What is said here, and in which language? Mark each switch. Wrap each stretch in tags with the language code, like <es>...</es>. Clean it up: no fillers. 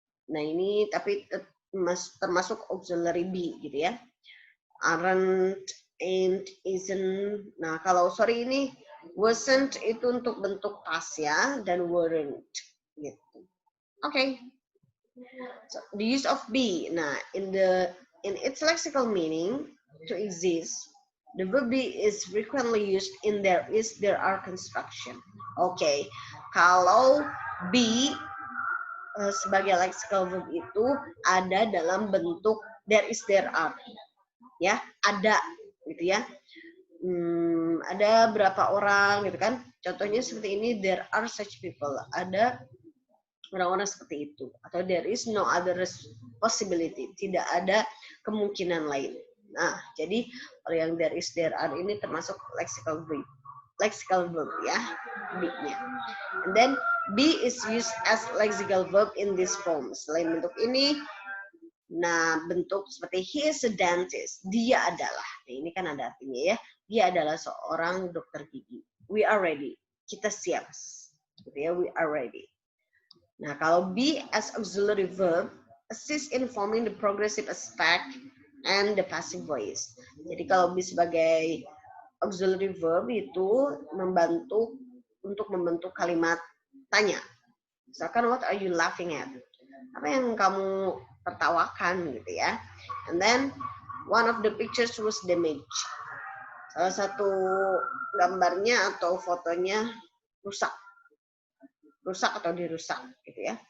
<id>Nah, ini tapi termasuk auxiliary be gitu ya.</id> <en>Aren't, ain't, isn't.</en> <id>Nah, kalau sorry ini wasn't itu untuk bentuk past ya, dan weren't gitu.</id> <en>Oke. So, the use of be. Nah, in its lexical meaning, to exist, the verb be is frequently used in there is, there are construction.</en> <id>Oke. Kalau be sebagai lexical verb itu ada dalam bentuk there is, there are. Ya, ada gitu ya. Ada berapa orang gitu kan. Contohnya seperti ini,</id> <en>there are such people.</en> <id>Ada orang-orang seperti itu.</id> <en>Atau there is no other possibility.</en> <id>Tidak ada kemungkinan lain. Nah, jadi kalau yang there is, there are ini termasuk lexical verb. Lexical verb ya, be-nya.</id> <en>And then be is used as lexical verb in this form.</en> <id>Selain bentuk ini, nah bentuk seperti</id> <en>he is a dentist.</en> <id>Dia adalah. Nah, ini kan ada artinya ya. Dia adalah seorang dokter gigi.</id> <en>We are ready.</en> <id>Kita siap. Gitu ya,</id> <en>we are ready.</en> <id>Nah, kalau</id> <en>be as auxiliary verb assist in forming the progressive aspect and the passive voice.</en> <id>Jadi kalau be sebagai auxiliary verb itu membantu untuk membentuk kalimat tanya.</id> <en>Misalkan, what are you laughing at?</en> <id>Apa yang kamu tertawakan gitu ya.</id> <en>And then one of the pictures was damaged.</en> <id>Salah satu gambarnya atau fotonya rusak. Rusak atau dirusak gitu ya.</id>